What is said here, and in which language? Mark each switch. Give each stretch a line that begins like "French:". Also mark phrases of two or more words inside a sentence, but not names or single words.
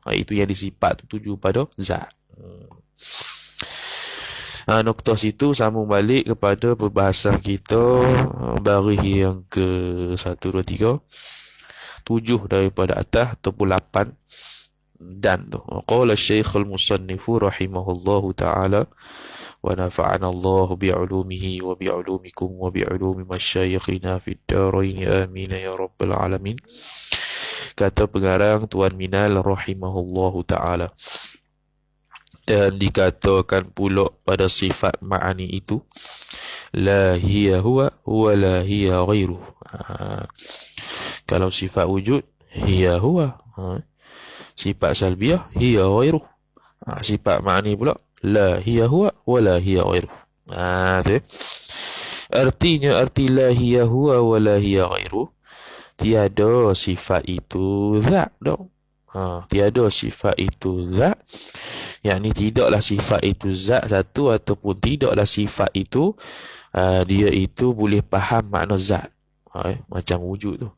Malay: Itu yang disifat tu tuju pada zat. Nokta situ sambung balik kepada perbahasan kita baris yang ke 1, 2, 3, 7 daripada atas ataupun 8 dan tu.
Arabic: قال الشيخ المصنف رحمه الله تعالى ونفعنا الله بعلومه وبعلومكم وبعلوم مشايخنا في الدارين آمين يا رب العالمين.
Malay: Kata pengarang Tuan Minal
Arabic: رحمه الله تعالى,
Malay: dan dikatakan pula pada sifat ma'ani itu,
Arabic: لا هي هو ولا هي غيره.
Malay: Kalau sifat wujud,
Arabic: هي هو.
Malay: Sifat salbiyah,
Arabic: هي غيره.
Malay: Sifat ma'ani pula,
Arabic: لا هي هو ولا هي غيره.
Malay: Artinya, arti
Arabic: لا هي هو ولا هي غيره,
Malay: tiada sifat itu zat dong. Tiada sifat itu zat, yakni tidaklah sifat itu zat satu, ataupun tidaklah sifat itu dia itu boleh faham makna zat. Macam wujud tu.